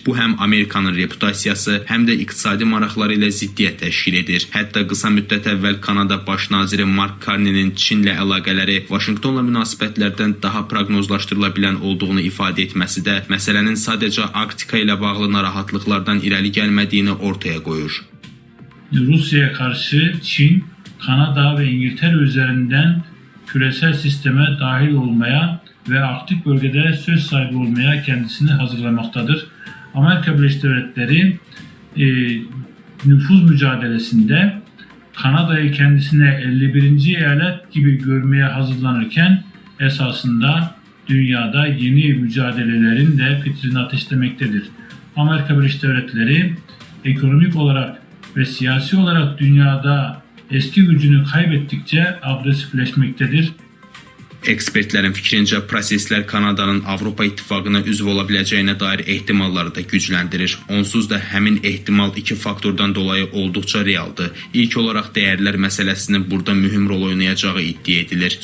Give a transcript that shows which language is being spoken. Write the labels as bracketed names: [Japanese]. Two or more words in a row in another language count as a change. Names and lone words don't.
[Azerbaijani] Bu həm Amerikanın reputasiyası, həm də iqtisadi maraqları ilə ziddiyyət təşkil edir. Hətta qısa müddət əvvəl Kanada baş naziri Mark Carney'nin Çinlə əlaqələri Vaşinqtonla münasibətlərdən daha proqnozlaşdırıla bilən olduğunu ifadə etməsi də məsələnin sadəcə Arktika ilə bağlı narahatlıqlardan irəli gəlmədiyini ortaya qoyur. [Turkish] Rusya'ya karşı Çin, Kanada ve İngiltere üzerinden küresel sisteme dahil olmaya ve Arktik bölgede söz sahibi olmaya kendisini hazırlamaktadır. Amerika Birleşik Devletleri nüfuz mücadelesinde Kanada'yı kendisine 51. eyalet gibi görmeye hazırlanırken esasında dünyada yeni mücadelelerin de fitrini ateşlemektedir. Amerika Birleşik Devletleri ekonomik olarak ve siyasi olarak dünyada eski gücünü kaybettikçe agresifleşmektedir. [Azerbaijani] Ekspertlərin fikrincə, proseslər Kanadanın Avropa İttifaqına üzv ola biləcəyinə dair ehtimalları da gücləndirir. Onsuz da həmin ehtimal iki faktordan dolayı olduqca realdır. İlk olaraq dəyərlər məsələsinin burada mühüm rol oynayacağı iddia edilir.